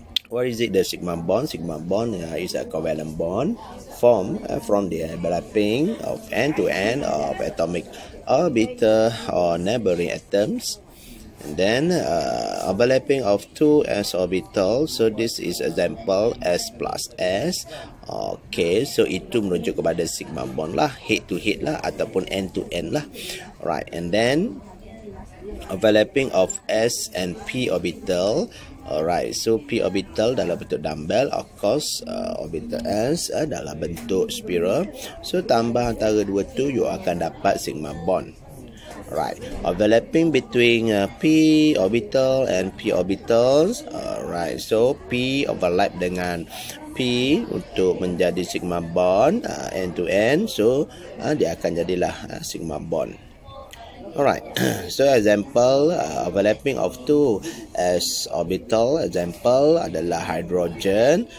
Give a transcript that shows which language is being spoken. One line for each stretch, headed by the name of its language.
English: What is it? The sigma bond? Sigma bond is a covalent bond formed from the overlapping of end to end of atomic orbital or neighboring atoms. And then overlapping of two s orbitals. So this is example s plus s.
Malay: Okay, so itu merujuk kepada sigma bond lah,
English: head to head
Malay: lah ataupun
English: end to end
Malay: lah.
English: Right, and then overlapping of s and p orbital.
Malay: Alright, so p orbital dalam bentuk dumbbell,
English: of course
Malay: orbital s dalam bentuk spiral. So tambah antara dua tu, you akan dapat sigma bond.
English: Right, overlapping between p orbital and p orbitals.
Malay: Right, so p overlap dengan p untuk menjadi sigma bond end to end. So dia akan jadilah sigma bond.
English: Alright, so example overlapping of two s orbital.
Malay: Example adalah hydrogen.